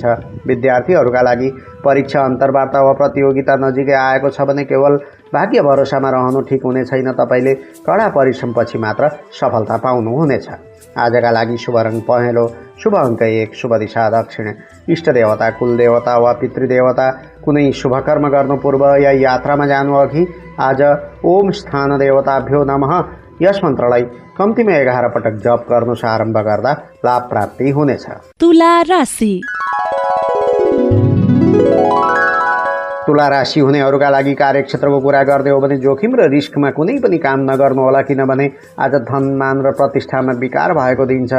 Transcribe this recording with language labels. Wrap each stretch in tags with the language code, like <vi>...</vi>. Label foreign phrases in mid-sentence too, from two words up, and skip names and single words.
<ne>विद्यार्थीहरूका लागि परीक्षा, अन्तर्वार्ता वा प्रतियोगिता नजिकै आएको छ भने केवल भाग्य भरोसामा रहनु ठिक हुने छैन। तपाईँले कडा परिश्रमपछि मात्र सफलता पाउनुहुनेछ। आजका लागि शुभ रङ पहेँलो, शुभ अङ्क 1, शुभ दिशा दक्षिण। इष्ट देवता, कुलदेवता वा पितृदेवता। कुनै शुभ कर्म गर्नु पूर्व या यात्रामा जानु अघि आज</ne> <sa>ओम स्थान देवताभ्यो नमः</sa> <ne>यस मन्त्रलाई कम्तीमा 11 पटक जप गर्नुस्। आरम्भ गर्दा लाभ प्राप्ति हुनेछ। तुला राशि। तुला राशि हुनेहरूका लागि कार्यक्षेत्रको कुरा गर्ने हो भने जोखिम र रिस्कमा कुनै पनि काम नगर्नुहोला, किनभने आज धन, मान र प्रतिष्ठामा विकार भएको दिन छ।</ne>